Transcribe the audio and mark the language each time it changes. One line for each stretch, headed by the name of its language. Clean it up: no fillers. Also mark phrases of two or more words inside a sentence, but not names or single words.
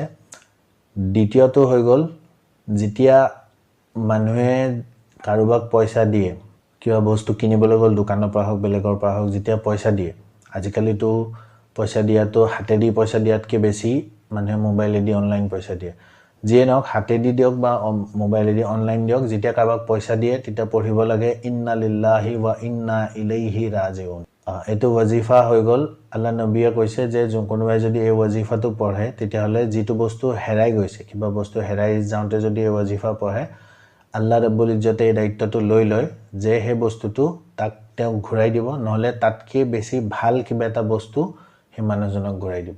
Assamese: দ্বিতীয়টো হৈ গ'ল যেতিয়া মানুহে কাৰোবাক পইচা দিয়ে, কিবা বস্তু কিনিবলৈ গ'ল দোকানৰ পৰা হওক বেলেগৰ পৰা হওক, যেতিয়া পইচা দিয়ে, আজিকালিতো পইচা দিয়াটো হাতেদি পইচা দিয়াতকৈ বেছি মানুহে মোবাইলেদি অনলাইন পইচা দিয়ে। যিয়ে নহওক হাতেদি দিয়ক বা মোবাইলেদি অনলাইন দিয়ক, যেতিয়া কাৰোবাক পইচা দিয়ে তেতিয়া পঢ়িব লাগে
Arabic: إنا لله وإنا إليه راجعون.
Assamese: এইটো ওয়াজিফা হৈ গ'ল। আল্লাহ নবীয়ে কৈছে যে কোনোবাই যদি এই ওয়াজিফাটো পঢ়ে তেতিয়াহ'লে যিটো বস্তু হেৰাই গৈছে, কিবা বস্তু হেৰাই যাওঁতে যদি এই ওয়াজিফা পঢ়ে,
Arabic: الله رب العزة
Assamese: এই দায়িত্বটো লৈ লয় যে সেই বস্তুটো তাক তেওঁক ঘূৰাই দিব, নহ'লে তাতকৈ বেছি ভাল কিবা এটা বস্তু সেই মানুহজনক ঘূৰাই দিব।